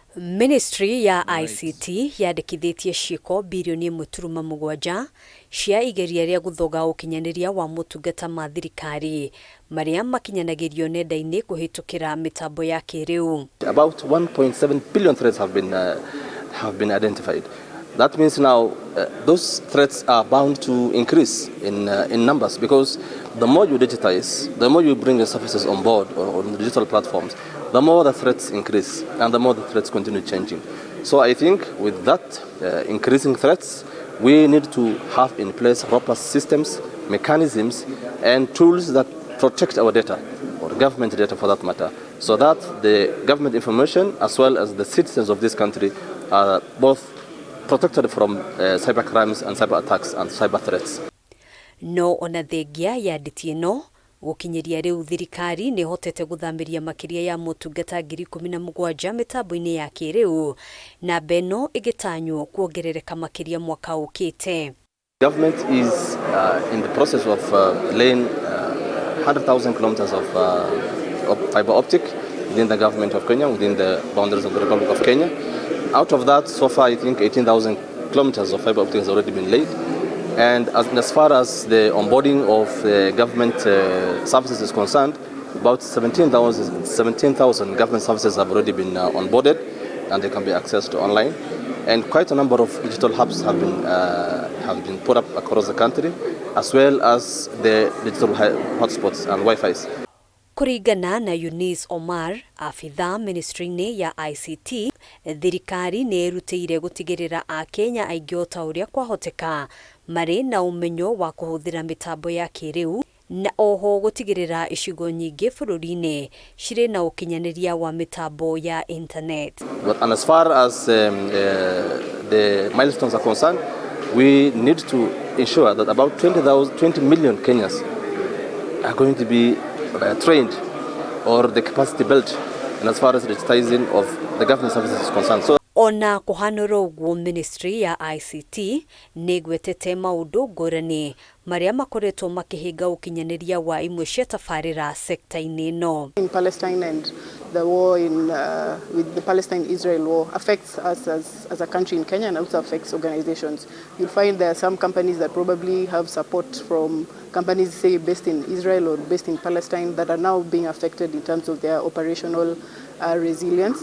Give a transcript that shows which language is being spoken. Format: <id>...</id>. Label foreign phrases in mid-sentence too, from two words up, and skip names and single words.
<ki>Ministry ya ICT yandikithitie ciiko bilioni 1.7 cia igeria ria guthoga ukinyaniria wa motungata ma thirikari maria makinyanagirio nenda-ini kuhitukira mitambo ya kiriu.</ki> <en>About 1.7 billion threats have been identified. That means now those threats are bound to increase in numbers, because the more you digitize, the more you bring the services on board or on the digital platforms, the more the threats increase and the more the threats continue changing. So I think with that increasing threats, we need to have in place proper systems, mechanisms and tools that protect our data, or government data for that matter, so that the government information as well as the citizens of this country are both protected from cyber crimes and cyber attacks and cyber threats.</en> <ki>No ona thengia ya nditi ino gukinyiria riu thirikari ni hotete guthamiria makiria ya motungata 17,000 mitambo-ini ya kiriu na beno igitanyo kuongerereka makiria mwaka ukite.</ki> <en>Government is in the process of laying 100,000 kilometers of fiber optic within the government of Kenya, within the boundaries of the Republic of Kenya. Out of that, so far I think 18,000 kilometers of fiber optic has already been laid. And as far as the onboarding of government services is concerned, about 17,000 government services have already been onboarded and they can be accessed online. And quite a number of digital hubs have been put up across the country, as well as the digital hotspots and Wi-Fi's.</en> <ki>Kuringana na Eunice Omar, afitha ministry-ini ya ICT, thirikari ni irutire gutigirira a Kenya aingĩ ota uria kwahoteka mari na umenyo wa kuhuthira mitambo ya kiriu na oho gutigirira icigo nyingi bururi-ini cire na ukinyaniria wa mitambo ya internet.</ki> <en>And as far as the milestones are concerned, we need to ensure that about 20 million Kenyans are going to be trained or the capacity built, and as far as digitizing of the government services is concerned. So</en> <ki>ona kuhanura uguo ministry ya ICT ni gwetete maundu ngurani maria makoretwo makihinga ukinyaniria wa imwe cia tabarira sekta-ini no.</ki> <en>In Palestine and the war with the Palestine-Israel war affects us as a country in Kenya, and also affects organizations. You'll find there are some companies that probably have support from companies, say, based in Israel or based in Palestine, that are now being affected in terms of their operational resilience.</en>